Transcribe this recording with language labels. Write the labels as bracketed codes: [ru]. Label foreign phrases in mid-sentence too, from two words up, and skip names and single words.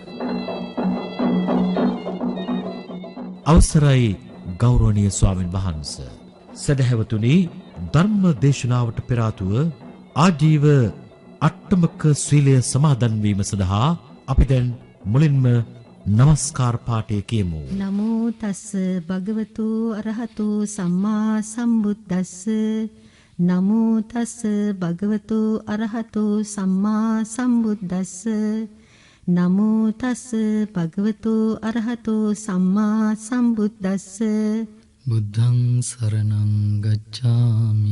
[si] අවසරයි ගෞරවනීය ස්වාමින් වහන්සේ. සදහැවතුනි, ධර්ම දේශනාවට පෙර ආතුව ආජීව අට්ටමක සීලය සමාදන් වීම සඳහා අපි දැන් මුලින්ම නමස්කාර පාඨය කියමු. [pi] නමෝ තස් භගවතු අරහතු සම්මා සම්බුද්දස්ස. නමෝ තස් භගවතු අරහතු සම්මා සම්බුද්දස්ස. නමෝ තස් භගවතු අරහතු සම්මා සම්බුද්දස්ස. බුද්ධං සරණං ගච්ඡාමි.